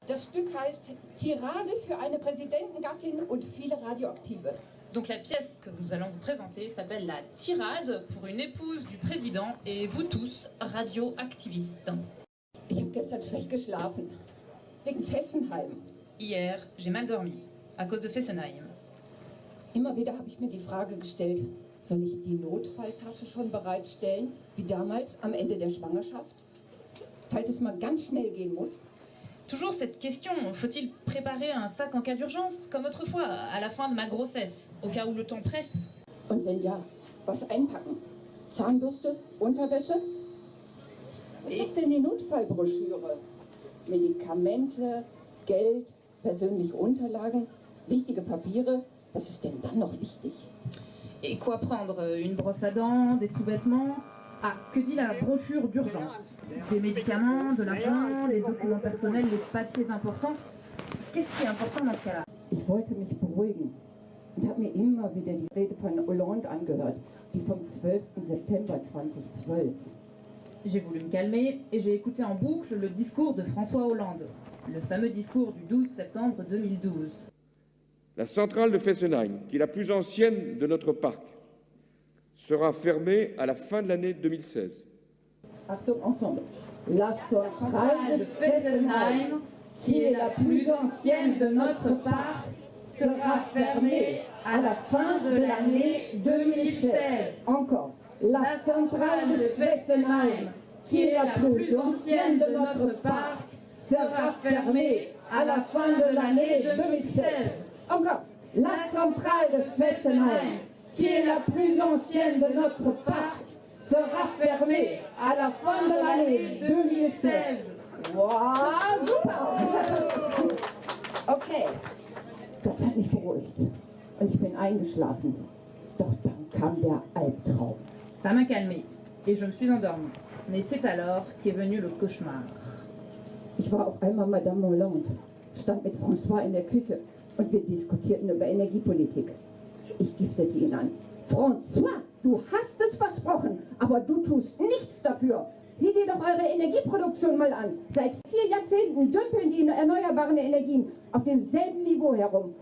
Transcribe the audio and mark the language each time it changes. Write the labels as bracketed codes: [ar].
[de] Das Stück heißt Tirade für eine Präsidentengattin und viele Radioaktive. [fr] Donc la pièce que nous allons vous présenter s'appelle La Tirade pour une épouse du président et vous tous, radioactivistes. [de] Ich habe gestern schlecht geschlafen, wegen Fessenheim. [fr] Hier, j'ai mal dormi, à cause de Fessenheim. [de] Immer wieder habe ich mir die Frage gestellt, soll ich die Notfalltasche schon bereitstellen, wie damals am Ende der Schwangerschaft? Falls es mal ganz schnell gehen muss. [fr] Toujours cette question, faut-il préparer un sac en cas d'urgence, comme autrefois, à la fin de ma grossesse, au cas où le temps presse? [de] Und wenn ja, was einpacken? Zahnbürste, Unterwäsche? Was sagt denn die Notfallbroschüre? Medikamente, Geld, persönliche Unterlagen, wichtige Papiere. Was ist denn dann noch wichtig? [fr] Et quoi prendre? Une brosse à dents, des sous-vêtements? Ah, que dit la brochure d'urgence? Des médicaments, de l'argent, les documents personnels, les papiers importants. Qu'est-ce qui est important dans ce cas-là? [de] Ich wollte mich beruhigen und habe mir immer wieder die Rede von Hollande angehört, die vom 12. September 2012. [fr] J'ai voulu me calmer et j'ai écouté en boucle le discours de François Hollande, le fameux discours du 12 septembre 2012. La centrale de Fessenheim, qui est la plus ancienne de notre parc, sera fermée à la fin de l'année 2016. [de] Achtung, ensemble. [fr] La centrale de Fessenheim, qui est la plus ancienne de notre parc, sera fermée à la fin de l'année 2016. Encore. La centrale de Fessenheim, qui est la plus ancienne de notre parc, sera fermée à la fin de l'année 2016. Encore. La centrale de Fessenheim, qui est la plus ancienne de notre parc, sera fermée à la fin de l'année 2016. [de] Wow, super! Okay, das hat mich beruhigt und ich bin eingeschlafen. Doch dann kam der Albtraum. [fr] Ça m'a calmé et je me suis endormie. Mais c'est alors qu'est venu le cauchemar. [de] Ich war auf einmal Madame Hollande, stand mit François in der Küche und wir diskutierten über Energiepolitik. Ich giftete ihn an. François, du hast es versprochen, aber du tust nichts dafür. Sieh dir doch eure Energieproduktion mal an. Seit 4 Jahrzehnten dümpeln die erneuerbaren Energien auf demselben Niveau herum.